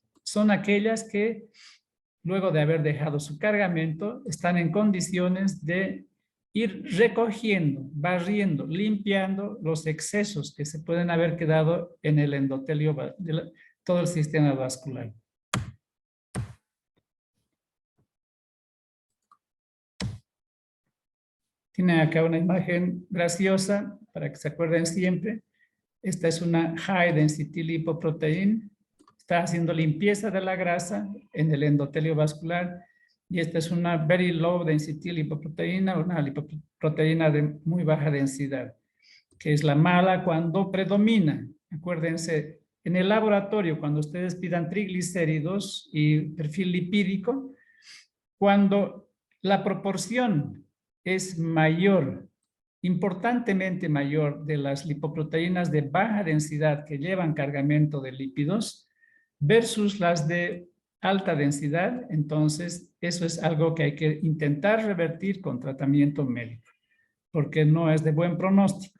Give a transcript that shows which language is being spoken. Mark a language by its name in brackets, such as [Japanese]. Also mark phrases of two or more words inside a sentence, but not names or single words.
[Spanish] Son aquellas que, luego de haber dejado su cargamento, están en condiciones de ir recogiendo, barriendo, limpiando los excesos que se pueden haber quedado en el endotelio de todo el sistema vascular. Tienen acá una imagen graciosa para que se acuerden siempre. Esta es una [English] high density lipoprotein. [Spanish] Está haciendo limpieza de la grasa en el endotelio vascular. Y esta es una [English] very low density [Spanish] lipoproteína, una lipoproteína de muy baja densidad, que es la mala cuando predomina. Acuérdense, en el laboratorio, cuando ustedes pidan triglicéridos y perfil lipídico, cuando la proporción es mayor, importantemente mayor, de las lipoproteínas de baja densidad que llevan cargamento de lípidos versus las de alta densidad, entonces eso es algo que hay que intentar revertir con tratamiento médico, porque no es de buen pronóstico.